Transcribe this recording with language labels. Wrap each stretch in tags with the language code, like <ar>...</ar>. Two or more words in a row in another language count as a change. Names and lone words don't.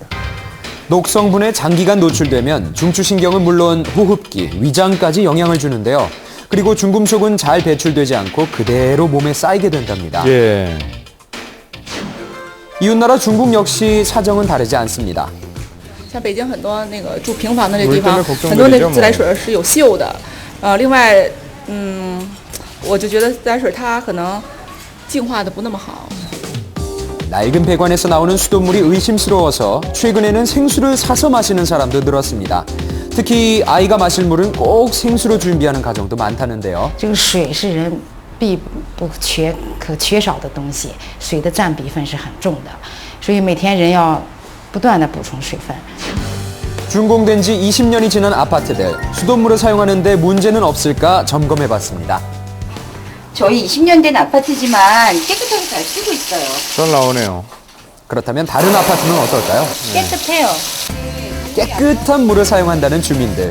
<ko>녹성분에 장기간 노출되면 중추신경은 물론 호흡기, 위장까지 영향을 주는데요. 그리고 중금속은 잘 배출되지 않고 그대로 몸에 쌓이게 된답니다. 예. 이웃나라 중국 역시 사정은 다르지 않습니다.</ko> <zh>像北京很多那个住平房的这地方，</zh> <ko>우리 때문에 걱정들이죠,</ko> <zh>很多那</zh> <ko>뭐.</ko> <zh>自来水是有锈的。另外，我就觉得自来水它可能净化的不那么好。</zh> <ko>낡은 배관에서 나오는 수돗물이 의심스러워서 최근에는 생수를 사서 마시는 사람도 늘었습니다. 특히 아이가 마실 물은 꼭 생수로 준비하는 가정도 많다는데요.</ko> <zh>这个水是人必不可缺少的东西，水的占比分是很重的，所以每天人要不断的补充水分。</zh> <ko>준공된 지 20년이 지난 아파트들, 수돗물을 사용하는데 문제는 없을까 점검해봤습니다. 저희 20년 된 아파트지만 깨끗하게 잘 쓰고 있어요. 잘 나오네요. 그렇다면 다른 아파트는 어떨까요? 깨끗해요. 깨끗한 물을 사용한다는 주민들.</ko>